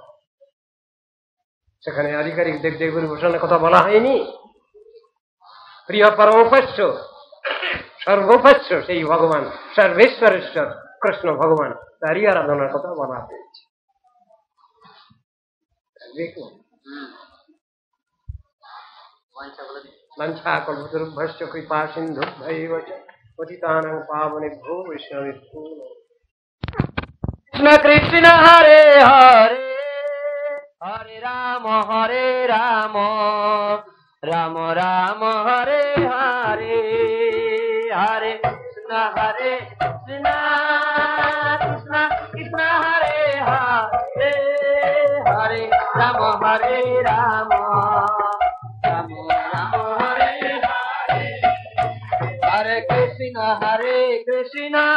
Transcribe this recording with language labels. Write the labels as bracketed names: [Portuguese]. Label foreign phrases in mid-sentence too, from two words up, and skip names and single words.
[Bangla] সেখানে আধিকারিক দেবদেবীর উপাসনার কথা বলা হয়নি। প্রিয় পরমোপাস্য, সর্বোপাস্য সেই ভগবান, সর্বেশ্বরেশ্বর কৃষ্ণ ভগবান, তারই আরাধনার কথা বলা হয়েছে। দেখুন, [Sanskrit] वंशाकल्पतरुभ्यश्च कृपा सिन्धुभ्यैव च पतितानां पावनेभ्यो वैष्णवेभ्यो नमः। कृष्ण हरे हरे, हरे राम राम राम हरे हरे, हरे कृष्ण कृष्ण कृष्ण हरे हरे, हरे राम राम राम हरे हरे, हरे कृष्ण कृष्ण